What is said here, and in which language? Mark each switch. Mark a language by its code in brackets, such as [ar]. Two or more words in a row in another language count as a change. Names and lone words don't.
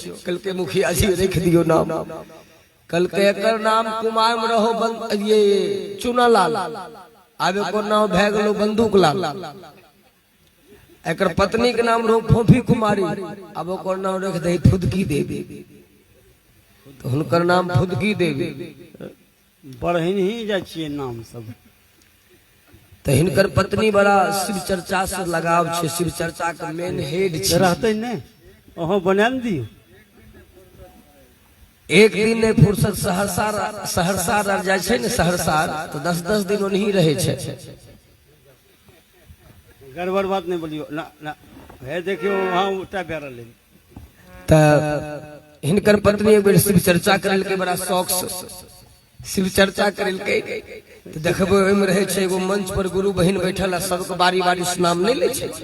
[mai] कल के मुखिया जी रख दियो नाम। कल के एकर नाम कुमार में रहो ये चुना लाल। आब एकर नाम भै गेलो बंदूक लाल। एकर पत्नी के नाम रहो फोफी कुमारी। अब ओकर नाम रख दे फुदकी देवी। तो हुनकर नाम फुदकी देवी। बढ़ी ही जा छिए नाम सब। तो हिनकर पत्नी बड़ा शिव चर्चा से लगाव छे, शिव चर्चा के मेन हेड छे। रहते ने ओहो बना दियो। एक दिन ने फुर्सत सहरसा रह जाय छे ने, सहरसा तो 10-10 दिन ओनही रहे छे। गड़बड़ बात नहीं बोलियो ना ना, है देखियो वहां उठा बेरा ले। त हिनकर पत्नी एक बेर शिव चर्चा करल के बड़ा शौक से शिव चर्चा करल के। तो देखबो ओइमे रहे छे एगो मंच पर गुरु बहिन बैठल आ सबके बारी बारी से नाम नहीं ले छे।